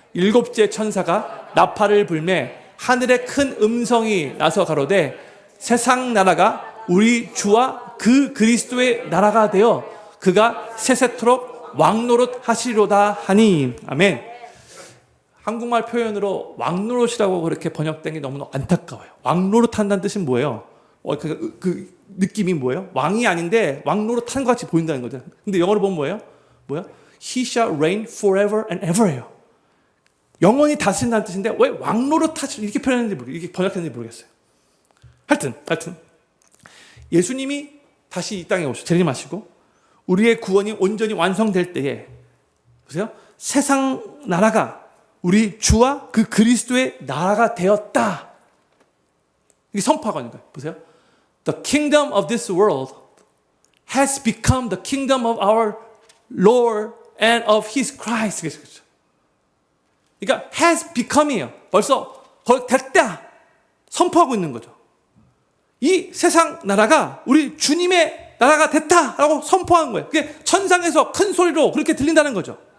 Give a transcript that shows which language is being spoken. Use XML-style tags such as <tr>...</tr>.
<ko>일곱째 천사가 나팔을 불매 하늘에 큰 음성이 나서 가로되 세상 나라가 우리 주와 그 그리스도의 나라가 되어 그가 세세토록 왕노릇 하시리로다 하니. 아멘. 한국말 표현으로 왕노릇이라고 그렇게 번역된 게 너무 안타까워요. 왕노릇 한다는 뜻은 뭐예요? 그 느낌이 뭐예요? 왕이 아닌데 왕노릇 하는 것 같이 보인다는 거죠. 근데 영어로 보면 뭐예요?</ko> <en>He shall reign forever and ever예요.</en> <ko>영원히 다스린다는 뜻인데 왜 왕노릇 하시 이렇게 표현했는지 이렇게 번역했는지 모르겠어요. 하여튼 예수님이 다시 이 땅에 오셔 재림하시고 우리의 구원이 온전히 완성될 때에, 보세요, 세상 나라가 우리 주와 그 그리스도의 나라가 되었다, 이게 선포하고 있는 거예요. 보세요.</ko> <en>The kingdom of this world has become the kingdom of our Lord and of His Christ.</en> <ko>그렇죠. 그러니까</ko> <en>has become</en> <ko>이에요. 벌써 거의 됐다 선포하고 있는 거죠. 이 세상 나라가 우리 주님의 나라가 됐다라고 선포하는 거예요. 그게 천상에서 큰 소리로 그렇게 들린다는 거죠.</ko>